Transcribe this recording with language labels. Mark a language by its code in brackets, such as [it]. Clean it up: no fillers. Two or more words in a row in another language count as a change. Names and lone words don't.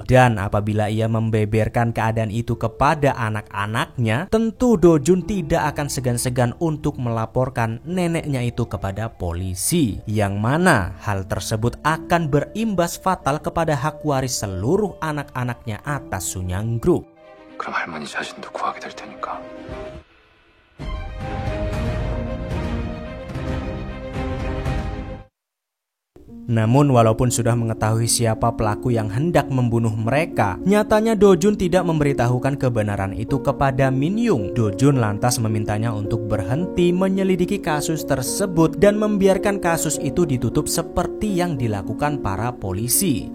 [id] Dan apabila ia membeberkan keadaan itu kepada anak-anaknya, tentu Do Jun tidak akan segan-segan untuk melaporkan neneknya itu kepada polisi, yang mana hal tersebut akan berimbas fatal kepada hak waris seluruh anak-anaknya atas Sunyang Group. [ko] 그럼 할머니 자신도 구하게 될 테니까. [id] Namun walaupun sudah mengetahui siapa pelaku yang hendak membunuh mereka, nyatanya Do Jun tidak memberitahukan kebenaran itu kepada Min Young. Do Jun lantas memintanya untuk berhenti menyelidiki kasus tersebut dan membiarkan kasus itu ditutup seperti yang dilakukan para polisi.